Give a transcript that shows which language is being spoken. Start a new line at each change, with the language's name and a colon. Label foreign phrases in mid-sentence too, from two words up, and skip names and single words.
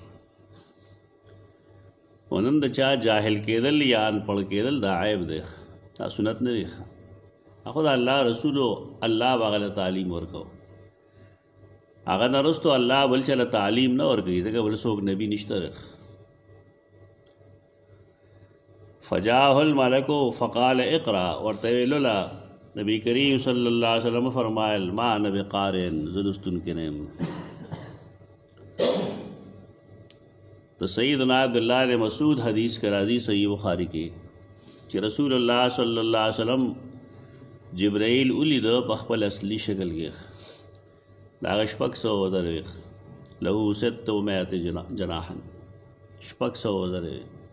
Pashto: ونن د چا جاهل کېدل یا انپړ کېدل دا عیب دی، دا سنت نه دی. خو د الله رسولو الله به هغه له تعلیم ورکو، هغه نه وروستو الله بل چا له تعلیم نه ورکوي ځکه بل څوک نبي نشته دی.
Arabic: فجاءه الملک فقال اقرا،
Pashto: ورته ویلوله نبی کریم
Arabic: صلی الله علیه وسلم
Pashto: فرمایل
Arabic: ما انا بقارن،
Pashto: زه لوستونکی نه یم. د سیدنا عبدالله بن مسعود حدیث کې راځي صحیح بخاري کې چې رسول الله
Arabic: صلی الله علیه وسلم
Pashto: جبرائیل ولیده په خپل اصلي شکل کې، د هغه 600 وزر وي،
Arabic: له 600 جناحا،
Pashto: 600 وزر وي.